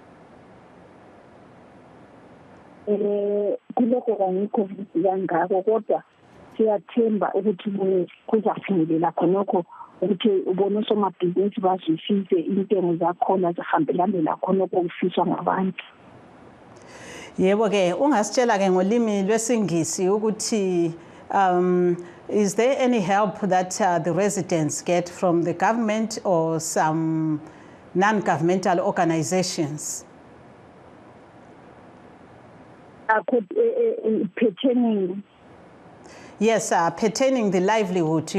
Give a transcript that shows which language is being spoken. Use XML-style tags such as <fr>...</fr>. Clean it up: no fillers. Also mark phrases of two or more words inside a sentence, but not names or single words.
<nr>Kulokho kangikho kangako kodwa siyathemba ukuthi kuzafinyelela khonokho ukuthi ubone osomabhizinisi bazwisise intengo zakhona zihambelane lakhonokho okufiswa ngabantu. Yebo ke ungasitshela ke ngolimi lwesingisi ukuthi</nr> <en>is there any help that the residents get from the government or some non-governmental organizations? Pertaining. Yes, pertaining the livelihood.</en>